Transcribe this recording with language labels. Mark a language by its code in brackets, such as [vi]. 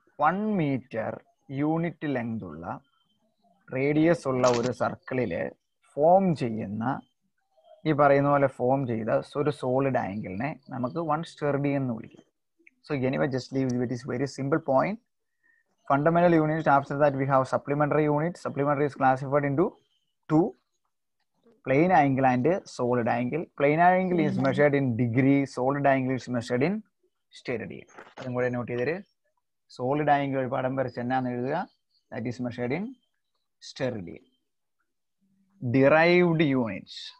[ml] 1 metre unit length ഉള്ള radius ഉള്ള ഒരു സർക്കിളില് ഫോം ചെയ്യുന്ന, ഈ പറയുന്ന പോലെ ഫോം ചെയ്ത ഒരു സോളിഡ് ആംഗിളിനെ നമുക്ക് 1 സ്റ്റെറിഡിയൻ എന്ന് വിളിക്കും. [en] So anyway, just leave it. Is very simple point. Fundamental units. After that, we have supplementary units. Supplementary is classified into two: plane angle and solid angle. Plane angle is measured in degree. Solid angle is measured in steradian. [ml] അതും കൂടെ not ചെയ്തേര്. Solid angle ഒരു പടം വരച്ച് എന്നാന്ന് എഴുതുക. [en] That is measured in steradian. Derived units.